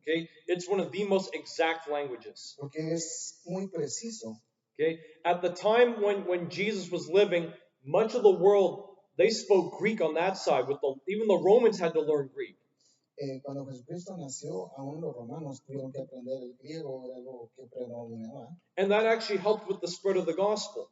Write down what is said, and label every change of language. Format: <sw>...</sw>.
<en>Okay, it's one of the most exact languages.</en> <es>Porque es muy preciso.</es> <en>Okay, at the time when Jesus was living, much of the world, they spoke Greek on that side. Even the Romans had to learn Greek.</en> <es>Cuando Jesucristo nació, aún los romanos tuvieron que aprender el griego, era algo que predominaba.</es> <en>And that actually helped with the spread of the gospel.</en>